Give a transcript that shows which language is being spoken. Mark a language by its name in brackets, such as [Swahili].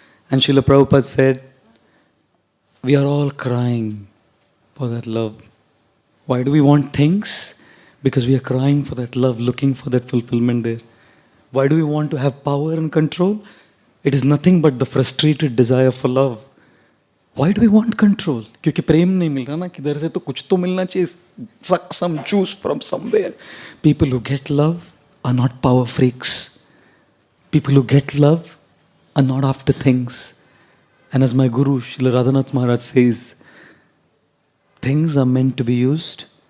[English] And Srila Prabhupada said, we are all crying for that love. Why do we want things? Because we are crying for that love, looking for that fulfillment there. Why do we want to have power and control? It is nothing but the frustrated desire for love. Why do we want control? [Hindi] क्योंकि प्रेम नहीं मिल रहा ना किधर से तो कुछ तो मिलना चाहिए. [English] Suck some juice from somewhere. People who get love are not power freaks. People who get love are not after things. And as my Guru, Srila Radhanath Maharaj says, things are meant to be used